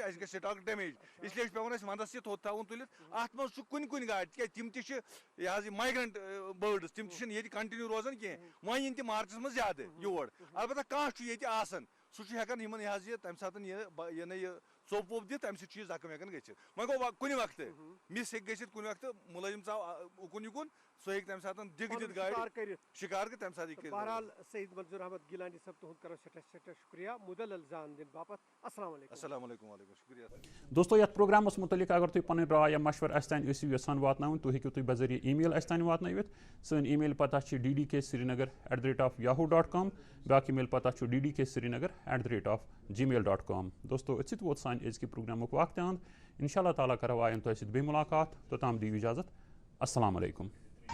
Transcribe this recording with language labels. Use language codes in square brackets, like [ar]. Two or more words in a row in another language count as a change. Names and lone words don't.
[ks] اَسہِ گژھِ [en] stock damage [ks] اسلیے چھُ پیٚوان اَسہِ ونٛدس یہِ تھوٚد تھاوُن تُلِتھ اتھ منٛز چھُ کُنہِ گاڑِ تِکیازِ تِم تہِ چھِ یہِ حظ یہِ مایگرنٹ بٲڈٕس تِم تہِ چھِنہٕ ییٚتہِ کنٹِنیوٗ روزان کینٛہہ وۄنۍ یِن تہِ مارچس منٛز زیادٕ یور البتہ کانٛہہ چھُ ییٚتہِ آسان سُہ چھُ ہٮ۪کان یِمن یہِ حظ یہِ تمہِ ساتہٕ یہِ نہٕ یہِ ژوٚپ ووٚپ دِتھ تمہِ سۭتۍ چھُ یہِ زخم ہٮ۪کان گٔژھِتھ وۄنۍ گوٚو کُنہِ وقتہٕ مِس ہیٚکہِ گٔژھِتھ کُنہِ وقتہٕ مُلٲزِم ژاو اُکُن یِکُن سُہ ہیٚکہِ تمہِ ساتہٕ دِگہٕ دِتھ گاڑِ شِکار کٔرِتھ تمہِ ساتہٕ ہیٚکہِ. بہرحال سعید منظور احمد گیلانی صٲب تُہُنٛد کرو سٮ۪ٹھاہ شُکریہ مُدلل زان دِنہٕ باپتھ. [ar] السلام علیکم. السلام علیکم وعلیکم شُکریہ. [ks] دوستو یتھ پروگرامس متعلق اگر تُہۍ پنٕنۍ راے یا مشورٕ اسہِ تانۍ ٲسِو یژھان واتناوٕنۍ تُہۍ ہیٚکِو تُہۍ بذریعہ ای میل اسہِ تانۍ واتنٲوِتھ. سٲنۍ ای میل پتہ چھِ ddk.srinagar@yahoo.com بیاکھ ای میل پتہ چھُ ddksrinagar@gmail.com. دوستو أتھۍ سۭتۍ ووت سانہِ أزکہِ پروگرامُک وقت [ar] انشاء اللہ تعالیٰ [ks] کرو آیند تۄہہِ سۭتۍ بیٚیہِ مُلاقات توٚتام دِیِو اِجازت. [ar] السلام علیکم.